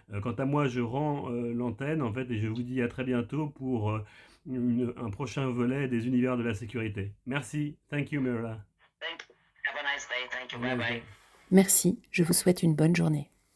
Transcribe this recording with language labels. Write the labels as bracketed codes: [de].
[fr] Quant à moi, je rends l'antenne en fait et je vous dis à très bientôt pour un prochain volet des univers de la sécurité. Merci. [en] Thank you, Mirella. Have a nice day. Thank you. Bye bye. [fr] Merci, je vous souhaite une bonne journée.